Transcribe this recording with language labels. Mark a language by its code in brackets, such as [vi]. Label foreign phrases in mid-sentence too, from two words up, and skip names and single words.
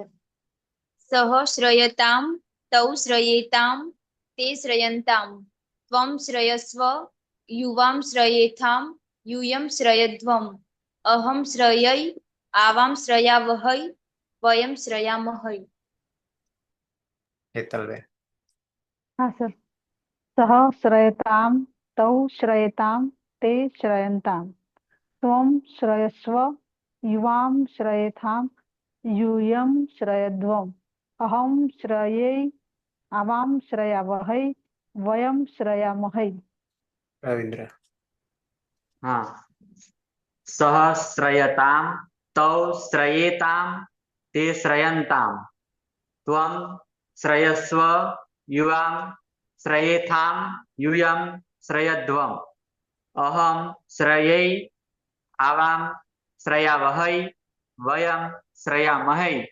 [sa] સહ શ્રયતામ તૌ શ્રયેતામ તે શ્રયંતામ ત્વમ શ્રયસ્વ યુવામ શ્રયેથામ યુયમ શ્રયધ્વમ અહમ શ્રયૈ આવામ શ્રયાવહૈ વયમ શ્રયામહૈ. [gu] હેતલબેન હા સર. [sa] સહ શ્રયતામ તૌ શ્રયતામ તે શ્રયંતામ ત્વમ શ્રયસ્વ યુવામ શ્રયેથામ यूयम श्रयध्वम अहम श्रये आवाम श्रयावहै वयम श्रयामहै. [gu] રવિન્દ્ર હા. [sa] સહ શ્રયતામ તૌ શ્રયેતામ તે શ્રયંતામ ત્વમ શ્રયસ્વ યુવામ શ્રયેથામ યુયમ શ્રયધ્વમ અહમ શ્રયૈ આવામ શ્રયાવહૈ વયમ શ્રયામહૈ.